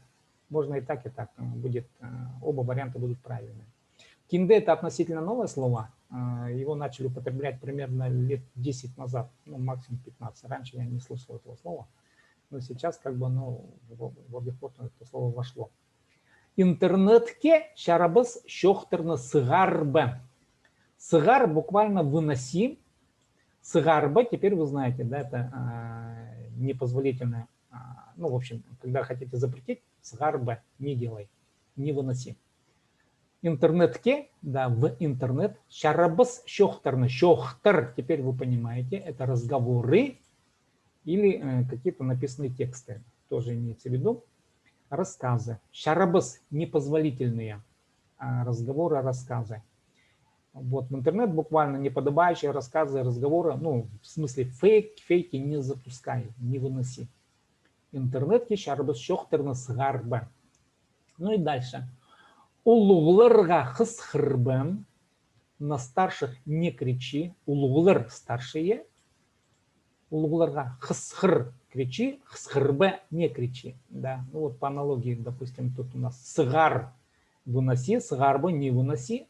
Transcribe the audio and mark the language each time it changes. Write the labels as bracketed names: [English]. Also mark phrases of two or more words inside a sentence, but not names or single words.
[Russian] Можно и так, будет. Оба варианта будут правильные. Кинде – это относительно новое слово. Его начали употреблять примерно лет 10 назад, ну, максимум 15. Раньше я не слышал этого слова. Но сейчас как бы оно в обиход это слово вошло. [Khakas] Интернетке шарабыз шохтерны сыгарбы. [Russian] Сыгар буквально выноси. Сыгарба, теперь вы знаете, да, это непозволительное. Ну, в общем, когда хотите запретить, сыгарба не делай, не выноси. Интернетке, да, в интернет. [Khakas] Шарабыз шохтерны. [Russian] Шохтер, теперь вы понимаете, это разговоры или какие-то написанные тексты. Тоже имеется в виду. Рассказы. Шарабыз непозволительные разговоры, рассказы. Вот в интернет буквально неподобающие рассказы, разговоры, ну, в смысле фейки не запускай, не выноси. [Khakas] Интернетке шарабыз шохтерны сыгарбы. [Russian] Ну и дальше. [Khakas] Улуглырга хысхырбы. [Russian] На старших не кричи. Улуглыр старшие. [Khakas] Улуглырга хысхыр [Russian] кричи, хысхырбы не кричи. Да, ну вот по аналогии, допустим, тут у нас сыгар выноси, сыгарбы не выноси.